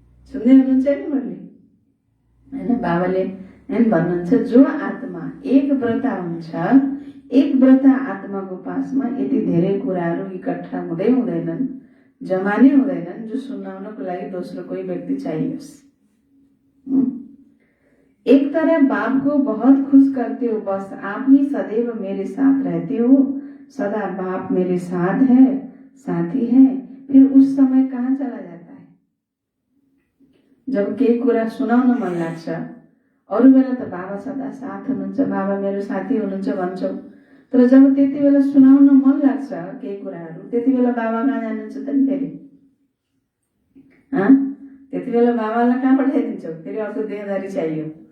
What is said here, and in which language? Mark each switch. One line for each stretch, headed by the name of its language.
Nepali: सुन्दै हुनुहुन्छ नि मैले हैन, बाबाले भन्नुहुन्छ जो आत्मा एक व्रता हुन्छ, एक व्रता आत्माको पासमा यति धेरै कुराहरू इकट्ठा हुँदैनन्, जम्मा नै हुँदैनन् जो सुनाउनको लागि दोस्रो कोही व्यक्ति चाहियोस्।
Hindi: एक तरह बाप को बहुत खुश करते हो, बस आप ही सदैव मेरे साथ रहते हो, सदा बाप मेरे साथ है, साथी है। फिर उस समय कहाँ चला जाता है?
Nepali: जब केही कुरा सुनाउन मन लाग्छ, अरू बेला त बाबा सदा साथ हुनुहुन्छ, बाबा मेरो साथी हुनुहुन्छ भन्छौ, तर जब त्यति बेला सुनाउन मन लाग्छ केही कुराहरू, त्यति बेला बाबा कहाँ जानुहुन्छ त नि फेरि? त्यति बेला बाबालाई कहाँ पठाइदिन्छौ? फेरि अर्को देहधारी चाहियो।